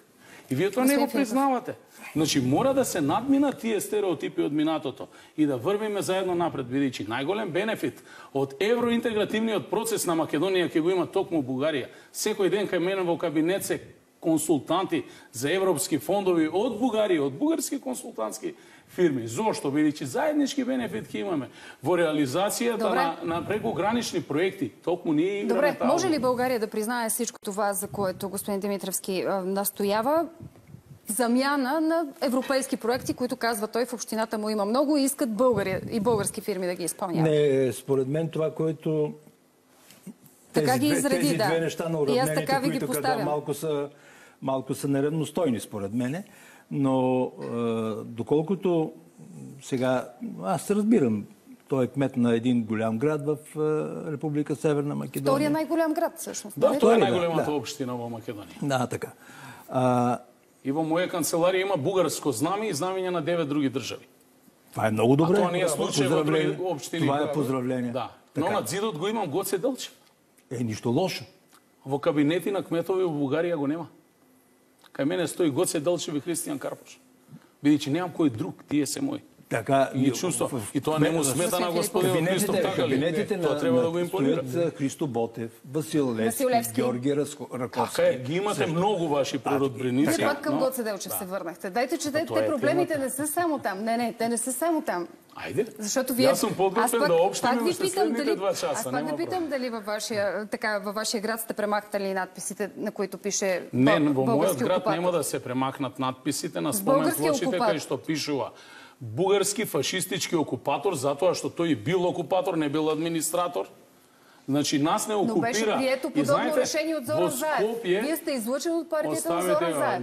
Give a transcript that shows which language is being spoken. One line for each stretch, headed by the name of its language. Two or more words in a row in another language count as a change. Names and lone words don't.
Macedonian: И вие тоа не го признавате. Значи, мора да се надминат тие стереотипи од минатото и да врвиме заедно напред, бидејќи најголем бенефит од евроинтегративниот процес на Македонија ќе го има токму Бугарија. Секој ден кај мене во кабинет се консултанти за европски фондови од Бугарија, од бугарски консултантски фирми. Зошто? Бидејќи заеднички бенефит ќе имаме во реализацијата на прекогранични проекти. Толку ние играме.
Bulgarian: Добре, може ли България да признае всичко това, за което господин Димитровски настоява? Замяна на европейски проекти, които казва той, в общината му има много и искат българи и български фирми да ги изпълняват. Не, според мен това, което тези две неща на уравнените, които каза, малко са неравностойни според мене, но доколкото сега, аз разбирам, той е кмет на един голям град в Република Северна Македония. Втория най-голям град, всъщност. Да, това е най-голямата община в Македония. Да, така.
Macedonian: И во моја канцеларија има бугарско знаме и знамења на 9 други држави.
Bulgarian: Това е много добре.
Macedonian: А тоа не е случај во други општини.
Bulgarian: Това е поздравление. Да.
Macedonian: Но над зидот го имам Гоце Делчев.
Bulgarian: Нищо лошо.
Macedonian: Во кабинети на кметови во Бугарија го нема. Кај мене стои Гоце Делчев и Християн Карпош. Бидејќи немам кој друг, тие се мои. Така, и чувство. И тоа не му смета на господин Христов, така ли? Тоа треба да го импонира. Христо Ботев, Васил Левски, Георги Раковски. Така е, ги имате многу ваши природбреници.
Bulgarian: Вие пак към Гоце Делчев се върнахте. Дайте, че те проблемите не са само там. Не, те не са само там. Айде. Защото вие... Аз съм подготвен да общаме още следните 2 часа. Аз пак да питам дали във вашия град сте премахтали надписите, на които пише български окупатор. Не,
Macedonian: во мојот град нема да се премахнат надписите на спомен плочите кај што пишува бугарски фашистички окупатор, затоа што тој бил окупатор, не бил администратор. Значи, нас не окупира.
Bulgarian: Но беше прието подобно решение от Зоран Заев. Вие сте излучени от партията на Зоран Заев.